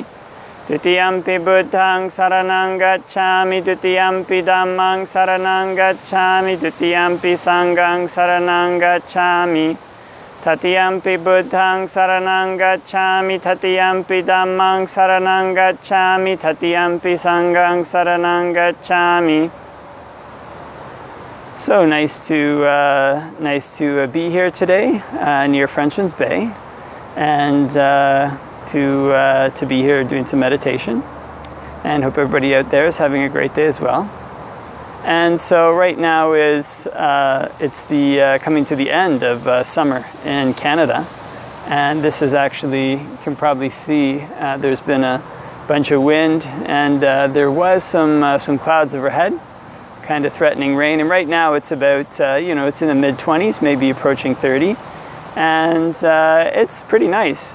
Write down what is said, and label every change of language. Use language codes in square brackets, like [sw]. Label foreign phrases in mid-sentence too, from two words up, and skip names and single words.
[pi] Dutiyampi Buddhaṃ saranang gacchāmi, Dutiyampi Dhammāṃ saranang gacchāmi, Dutiyampi Sanghaṃ saranang gacchāmi. Tatiyampi Buddhaṃ saranang gacchāmi, Tatiyampi Dhammāṃ saranang gacchāmi, Tatiyampi Sanghaṃ saranang gacchāmi. [en] So nice to be here today near Frenchman's Bay, and to be here doing some meditation. And hope everybody out there is having a great day as well. And so right now is it's the coming to the end of summer in Canada, and this is actually, you can probably see there's been a bunch of wind, and there was some clouds overhead, kind of threatening rain, and right now it's about it's in the mid-20s, maybe approaching 30, and it's pretty nice.